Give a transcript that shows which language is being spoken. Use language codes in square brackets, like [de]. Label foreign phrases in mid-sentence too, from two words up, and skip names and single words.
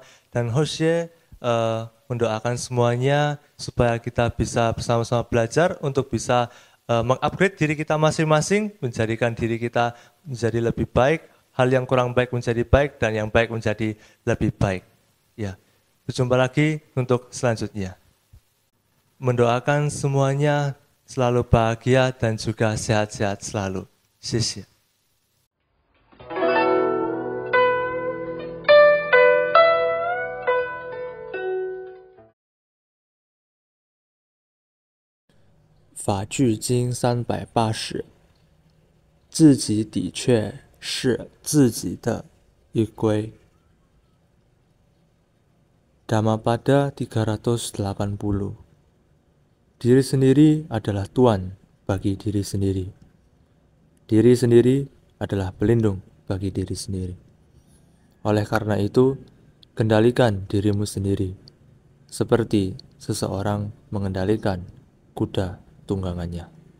[id] Dan Hosea mendoakan semuanya supaya kita bisa bersama-sama belajar untuk bisa mengupgrade diri kita masing-masing, menjadikan diri kita menjadi lebih baik, hal yang kurang baik menjadi baik, dan yang baik menjadi lebih baik. Ya, berjumpa lagi untuk selanjutnya. Mendoakan semuanya selalu bahagia dan juga sehat-sehat selalu. [zh] Xie.《法句经》380，自己的确是自己的依归。Dhammapada 380. [id] Diri sendiri adalah Tuan bagi diri sendiri. Diri sendiri adalah pelindung bagi diri sendiri. Oleh karena itu, kendalikan dirimu sendiri, seperti seseorang mengendalikan kuda tunggangannya.